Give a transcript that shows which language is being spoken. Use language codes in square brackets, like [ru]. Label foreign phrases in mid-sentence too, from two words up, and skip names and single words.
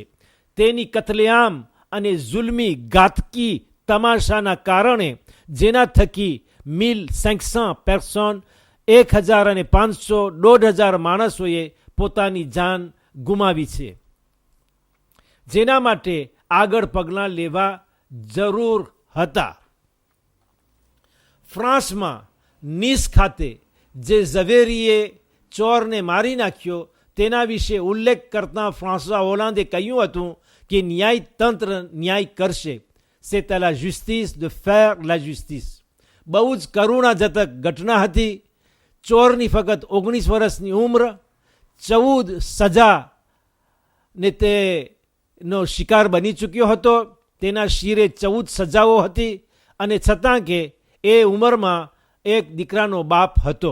[gu] તેની કતલેઆમ અને જુલ્મી ઘાતકી તમાશાના કારણે જેના થકી 1,500 પર્સન 1,500 1,500 માણસોએ પોતાની જાન ગુમાવી છે, જેના માટે આગળ પગલાં લેવા જરૂર હતા. ફ્રાન્સમાં નીસ ખાતે જે ઝવેરીએ ચોરને મારી નાખ્યો તેના વિશે ઉલ્લેખ કરતા ફ્રાન્સવા હોલાન્ડે કહ્યું હતું કે ન્યાયતંત્ર ન્યાય કરશે. [fr] c'est à la justice de faire la justice. [gu] બહુ જ કરુણાજનક ઘટના હતી. ચોરની ફક્ત 19 વર્ષની ઉંમર, 14 સજા ને તેનો શિકાર બની ચૂક્યો હતો. તેના શિરે 14 સજાઓ હતી અને છતાં કે એ ઉંમરમાં એક દીકરાનો બાપ હતો.